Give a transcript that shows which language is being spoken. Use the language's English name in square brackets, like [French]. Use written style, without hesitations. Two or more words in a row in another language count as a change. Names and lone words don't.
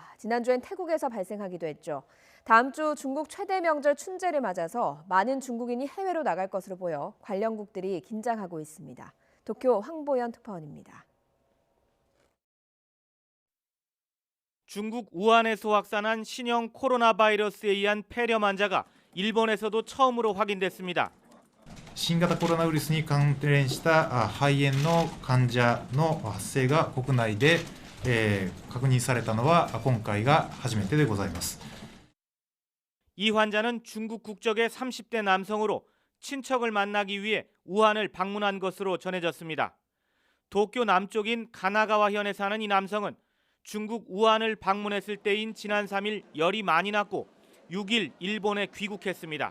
[Korean] 지난주엔 태국에서 발생하기도 했죠. 다음 주 중국 최대 명절 춘제를 맞아서 많은 중국인이 해외로 나갈 것으로 보여 관련국들이 긴장하고 있습니다. 도쿄 황보연 특파원입니다. 중국 우한에서 확산한 신형 코로나 바이러스에 의한 폐렴 환자가 일본에서도 처음으로 확인됐습니다. [Japanese] 新型コロナウイルスに関連した肺炎の患者の発生が国内で確認されたのは今回が初めてでございます。 [Korean] 이 환자는 중국 국적의 30대 남성으로 친척을 만나기 위해 우한을 방문한 것으로 전해졌습니다. 도쿄 남쪽인 가나가와현에 사는 이 남성은 중국 우한을 방문했을 때인 지난 3일 열이 많이 났고 6일 일본에 귀국했습니다.